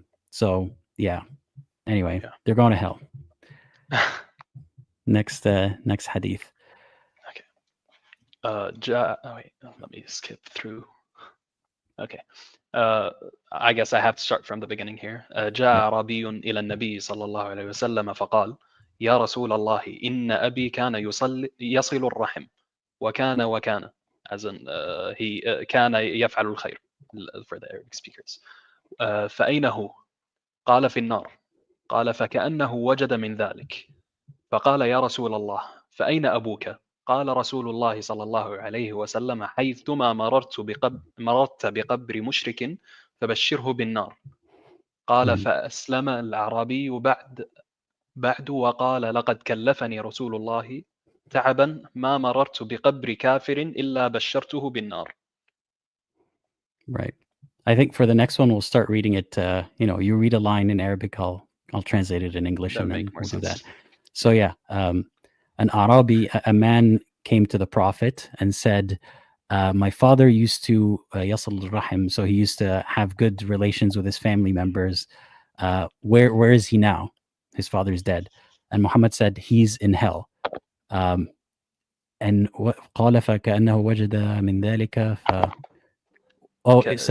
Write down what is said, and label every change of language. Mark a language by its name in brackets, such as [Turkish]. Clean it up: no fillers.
[English] So yeah. Anyway, Yeah. they're going to hell. Next hadith. Okay. Wait, let me skip through. Okay. I guess I have to start from the beginning here. [Arabic] جاء أعرابي إلى النبي صلى الله عليه وسلم فقال يا رسول الله إن أبي كان يصل الرحم وكان [English] as in he [Arabic] كان يفعل الخير [English] for the Arabic speakers. [Arabic] فأين هو؟ قال في النار. قال فكأنه وجد من ذلك فقال يا رسول الله فأين أبوك؟ قال رسول الله صلى الله عليه وسلم حيثما مررت بقبر مشرك فبشره بالنار. قال فأسلم الأعرابي بعد وقال لقد كلفني رسول الله تعبا ما مررت بقبر كافر إلا بشرته بالنار. [English] Right. I think for the next one, we'll start reading it. You read a line in Arabic, I'll translate it in English, That and would then make more we'll do that. sense. So yeah, an Arabi, a man came to the Prophet and said, my father used to yasal rahim, so he used to have good relations with his family members. Where is he now? His father's dead. And Muhammad said, he's in hell. [Arabic] And قال فكأنه وجد من ذلك it's